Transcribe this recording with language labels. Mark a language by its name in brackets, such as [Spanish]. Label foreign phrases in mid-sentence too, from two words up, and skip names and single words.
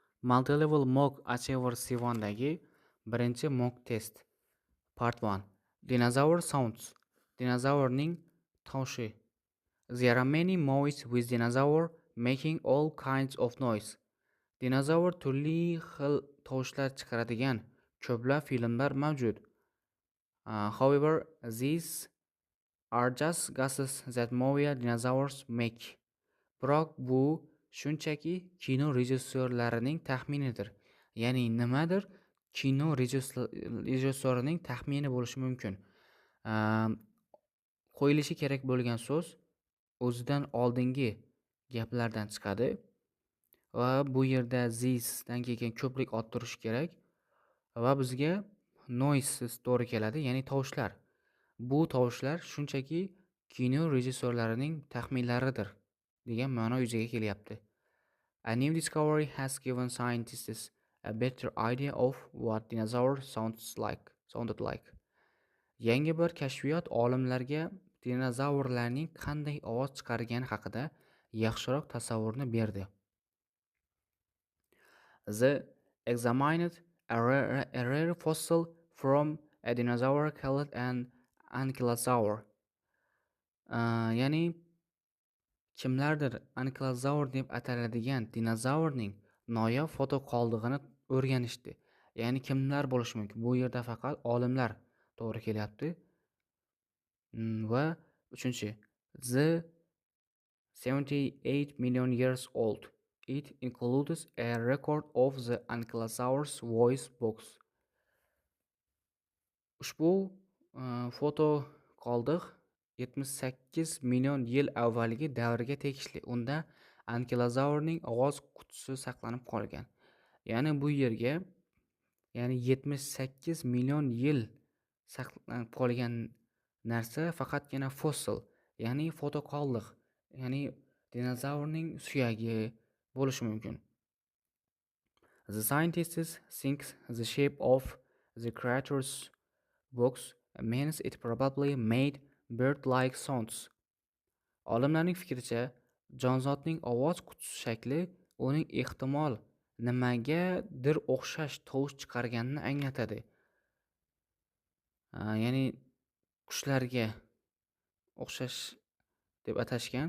[English] Multi-level mock achiever [Uzbek] C1dagi birinchi [English] mock test. Part 1. Dinosaur sounds. [Uzbek] Dinosaurning tovushi. [English] There are many movies with dinosaur making all kinds of noise. [Uzbek] Dinosaur turli xil tovushlar chiqaradigan ko'plab filmlar mavjud. [English] However, these are just guesses that movie dinosaurs make. [Uzbek] Biroq bu shunchaki kino rejissyorlarining taxminidir. Ya'ni nimadir kino rejissyorining taxmini bo'lishi mumkin. Qo'yilishi kerak bo'lgan so'z o'zidan oldingi gaplardan chiqadi va bu yerda this dan keyin ko'plik olib turish kerak va bizga noises to'g'ri keladi, ya'ni tovushlar. Bu tovushlar shunchaki kino rejissyorlarining taxminlaridir degan ma'no yuzaga kelyapti. [English] A new discovery has given scientists a better idea of what dinosaurs sounded like. [Uzbek] Yangi bir kashfiyot olimlarga dinozavrlarning qanday ovoz chiqargani haqida yaxshiroq tasavvurni berdi. [English] The examined a rare fossil from a dinosaur called an ankylosaur. [Uzbek] Ya'ni kimlardir ankylosaur deb ataladigan dinozavrning noyob foto qoldig'ini o'rganishdi. Ya'ni kimlar bo'lishi mumkin? Bu yerda faqat olimlar to'g'ri kelyapti. Va 3-chi, [English] the 78 million years old. It includes a record of the ankylosaur's voice box. [Uzbek] Ushbu foto qoldiq 78 million yil avvalgi davrga tegishli. Unda ankylosaurning ovoz qutisi saqlanib qolgan. Ya'ni bu yerga 78 million yil saqlanib qolgan narsa faqatgina fossil, ya'ni foto qoldiq, ya'ni dinozavrning suyagi bo'lishi mumkin. [English] The scientists think the shape of the creature's box means it probably made bird-like sounds. [Uzbek] Olimlarning fikricha, jonzotning ovoz qutisi shakli uning ehtimol nimagadir o'xshash tovush chiqarganini anglatadi. Ya'ni qushlarga o'xshash deb atashgan.